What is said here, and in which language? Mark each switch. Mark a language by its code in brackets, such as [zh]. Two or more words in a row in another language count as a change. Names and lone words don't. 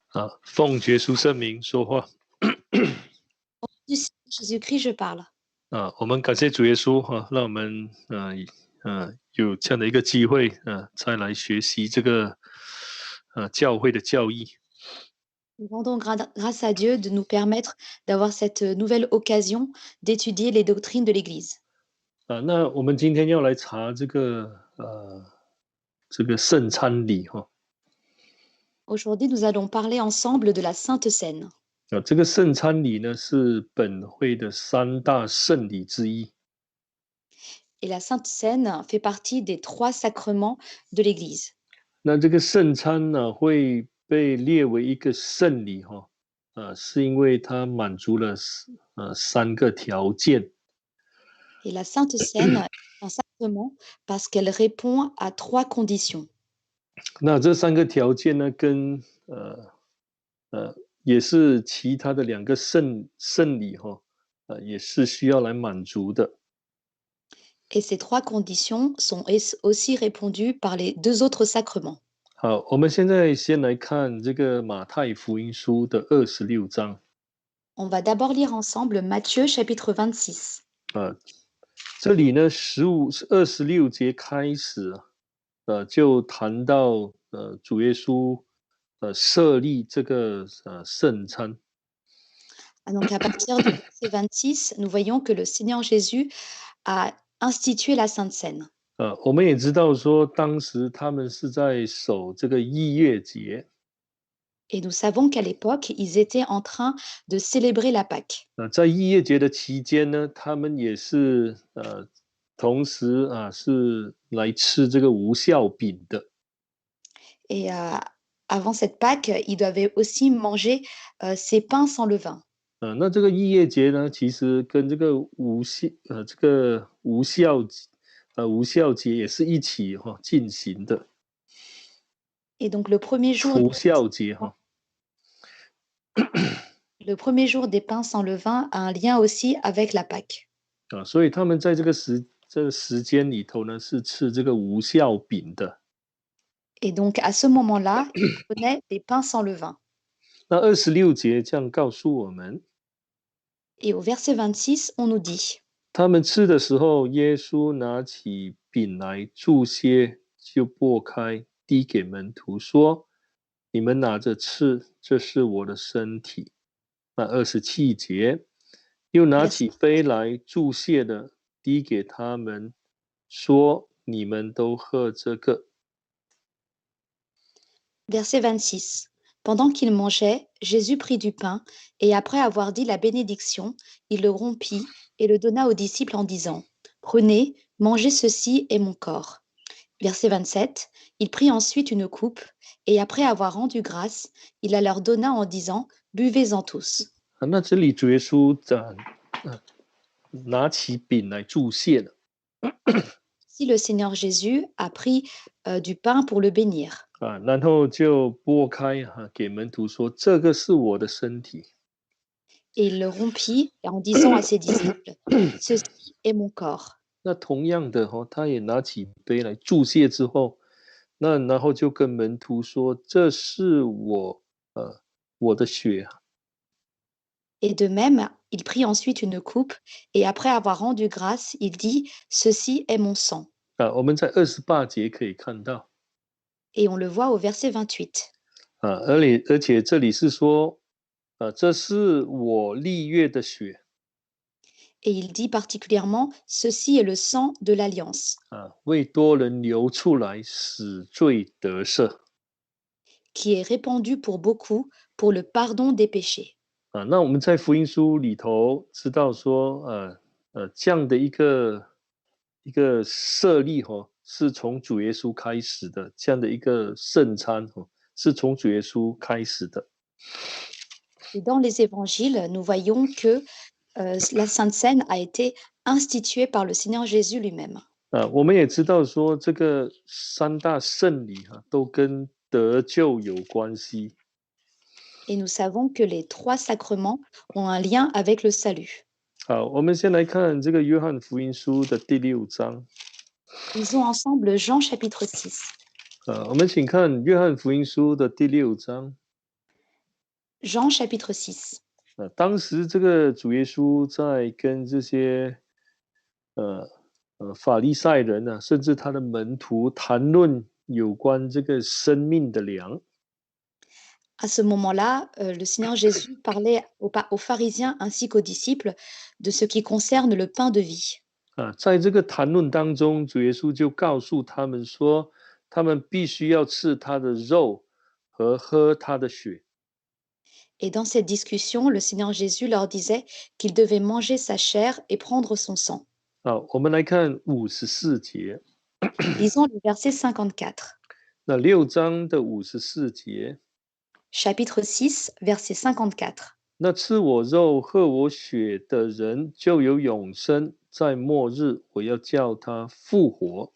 [zh] 奉耶稣圣名说话。 [fr] Du Jésus-Christ, je parle. [zh] 我们感谢主耶稣让我们有这样的一个机会再来学习这个教会的教义。 [fr] Nous rendons grâce à Dieu de nous permettre d'avoir cette nouvelle occasion d'étudier les doctrines de l'Église. [zh] 那我们今天要来查这个圣餐礼 [fr] Aujourd'hui, nous allons parler ensemble de la Sainte Seine. [zh] 这个圣餐礼呢是本会的三大圣礼之一。 [fr] Et la Sainte Seine fait partie des 3 sacrements de l'Église. [zh] 那这个圣餐呢会被列为一个圣礼是因为它满足了3个条件。 [fr] Et la Sainte Seine est un sacrement parce qu'elle répond à 3 conditions. [zh] 那这3个条件呢，跟也是其他的2个圣礼也是需要来满足的。 [fr] Et ces 3 conditions sont aussi répondues par les 2 autres sacrements. [zh] 好，我们现在先来看这个马太福音书的26章。 [fr] On va d'abord lire ensemble Matthieu chapitre 26. [zh] 这里呢26节开始就谈到主耶稣设立这个圣餐。 [fr] Donc à partir du verset 26, nous voyons que le Seigneur Jésus a institué la Sainte Seine. [zh] 我们也知道说，当时他们是在守这个逾越节。 [fr] Et nous savons qu'à l'époque, ils étaient en train de célébrer la Pâque. [zh] 在逾越节的期间呢，他们也是同时是来吃这个无酵饼的。 [fr] Et avant cette Pâque, ils doivent aussi manger ces pains sans levain. [zh] 那这个逾越节呢，其实跟这个无酵节也是一起进行的。 [fr] Et donc le premier jour, [zh] 除酵节 [fr] le premier jour des pains sans levain a un lien aussi avec la Pâque. [zh] 所以他们在这个时间里头呢，是吃这个无酵饼的。 [fr] Et donc à ce moment-là, ils prenaient des pains sans levain. [zh] 那26节这样告诉我们。 [fr] Et au verset 26, on nous dit. [zh] 他们吃的时候，耶稣拿起饼来祝谢，就擘开，递给门徒说：“你们拿着吃，这是我的身体。” 那27节，又拿起杯来祝谢的，递给他们说：“你们都喝这个。” [fr] Verset 26. Pendant qu'ils mangeaient, Jésus prit du pain, et après avoir dit la bénédiction, il le rompit et le donna aux disciples en disant: Prenez, mangez, ceci est mon corps. Verset 27. Il prit ensuite une coupe, et après avoir rendu grâce, il la leur donna en disant: Buvez-en tous. [zh] 那这里主耶稣拿起饼来祝谢了。 [fr] Si le Seigneur Jésus a pris du pain pour le bénir. [zh] 然后就拨开给门徒说：“这个是我的身体。” [fr] Et il le rompit en disant à ses disciples: Ceci est mon corps. [zh] 那同样的他也拿起杯来祝谢之后，然后就跟门徒说：“这是我的血。” [fr] Et de même, il prit ensuite une coupe, et après avoir rendu grâce, il dit: Ceci est mon sang. [zh] 我们在28节可以看到。 [fr] Et on le voit au verset 28. [zh] 而且这里是说，这是我立约的血。 [fr] Et il dit particulièrement: Ceci est le sang de l'alliance. [zh] 为多人流出来，使罪得赦。 [fr] Qui est répandu pour beaucoup, pour le pardon des péchés. [zh] 那我们在福音书里头知道说，这样的一个设立是从主耶稣开始的，这样的一个圣餐是从主耶稣开始的。 [fr] Et dans les évangiles, nous voyons que la Sainte Seine a été instituée par le Seigneur Jésus lui-même. [zh] 我们也知道说，这个3大圣礼都跟得救有关系。 [fr] Et nous savons que les 3 sacrements ont un lien avec le salut. [zh] 好，我们先来看这个约翰福音书的第6章。 [fr] Lisons ensemble Jean chapitre 6. [zh] 我们请看约翰福音书的第6章。 [fr] Jean chapitre 6. [zh] 当时这个主耶稣在跟这些法利赛人啊，甚至他的门徒谈论有关这个生命的粮。 [fr] À ce moment-là, le Seigneur Jésus parlait aux pharisiens ainsi qu'aux disciples de ce qui concerne le pain de vie. [zh] 在这个谈论当中，主耶稣就告诉他们说，他们必须要吃他的肉和喝他的血。 [fr] Et dans cette discussion, le Seigneur Jésus leur disait qu'ils devaient manger sa chair et prendre son sang. [zh] 我们来看54节， [fr] Lisons le verset 54. [zh] 那6章的54节， [fr] Chapitre 6, verset 54. [zh] 那吃我肉、喝我血的人就有永生，在末日我要叫他复活。